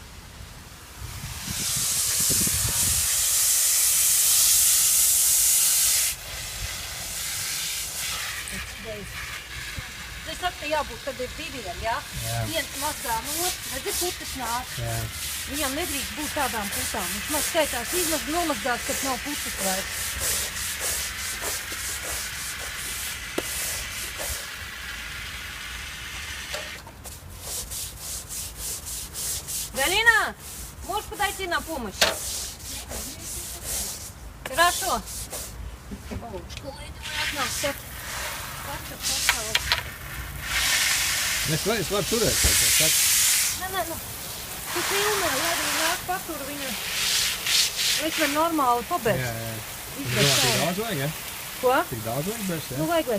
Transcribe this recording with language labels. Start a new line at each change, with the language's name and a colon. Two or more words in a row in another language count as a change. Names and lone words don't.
Latvian: Es saku, ka jābūt, kad ir diviem, jā? Viens mazgā no otrs, redzi, putas nāk. Viņam nedrīkst būt tādām putām. Viņš maz skaitās nomazgās, kad nav putas vairs.
Russian: Галина, можешь подойти на помощь? Хорошо. Бабушка, лайдовая от нас.
Latvian: Es varu turēt, vai tā saka? Nē, nu, tu filmē, lai viņa nāk patur viņu. Es varu normāli pabērst. Jā. Tik daudz vajag, ja? Ko? Tik daudz vajag bērst, ja?